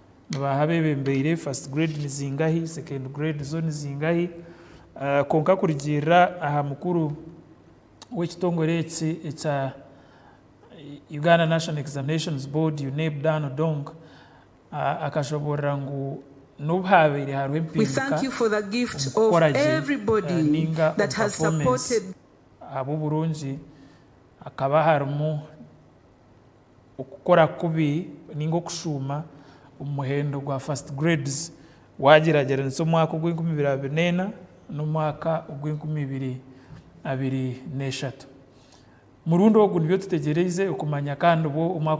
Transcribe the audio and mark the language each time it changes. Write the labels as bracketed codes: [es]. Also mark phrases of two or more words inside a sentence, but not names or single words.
[nyn] bahabebembeire [en] first grade [nyn] nizingahi, [en] second grade [nyn] zo nizingahi. Konka kurigira aha mukuru w'ekitongore ekya Uganda National Examinations Board UNEB Dan Odong akashoborera ngu n'ubhabere hariho empinduka. [en] We thank you for the gift of everybody that has supported [nyn] abo burungi akaba harimu okukora kubi ninga okushuma umuhendo gwa [en] first grades [nyn] wagerageranisa omwaka ogw'2024 n'omwaka ogw'2023 murundi ogwo nibyo tutegereze okumanya kandi bo omwaka